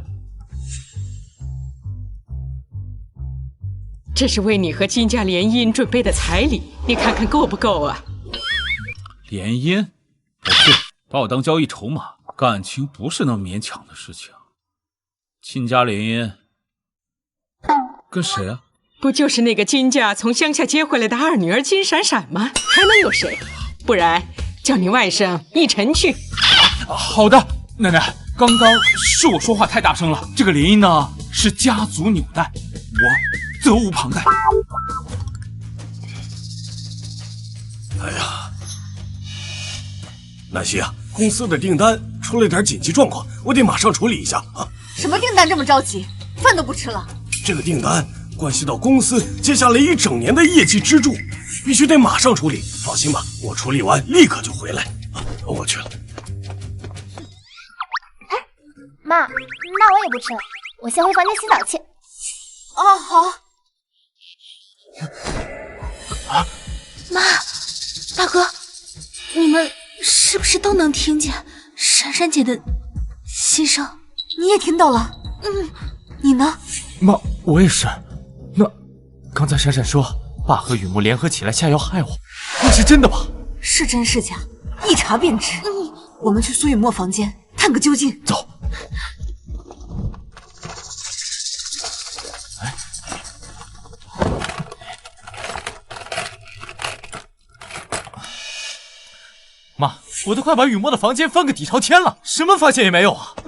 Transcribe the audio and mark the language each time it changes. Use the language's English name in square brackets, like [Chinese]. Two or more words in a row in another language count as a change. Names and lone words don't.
[Chinese] 这是为你和金家联姻准備的彩禮，你看看夠不夠啊？聯姻？不是。把我當交易籌碼，感情不是那麼勉強的事情。親家聯姻，跟誰啊？不就是那個金家從鄉下接回來的二女兒金閃閃嗎？還能有誰？不然叫你外甥逸晨去。好的，奶奶，剛剛是我說話太大聲了。這個聯姻呢是家族紐帶，我責無旁貸。哎呀，南希啊！公司的訂單出了點緊急狀況，我得馬上處理一下啊！什麼訂單這麼着急？飯都不吃了？這個訂單關係到公司接下來一整年的業績支柱，必須得馬上處理。放心吧，我處理完立刻就回來。啊，我去了。哎，媽，那我也不吃了，我先回房間洗澡去。哦，好。啊，媽，大哥，你們是不是都能聽見閃閃姐的心聲？你也聽到了？嗯，你呢？媽，我也是。那剛才閃閃說爸和雨墨聯合起來下藥害我，那是真的吧？是真是假，一查便知。我們去蘇雨墨房間探個究竟。走。媽，我都快把雨墨的房間翻個底朝天了，什麼發現也沒有啊！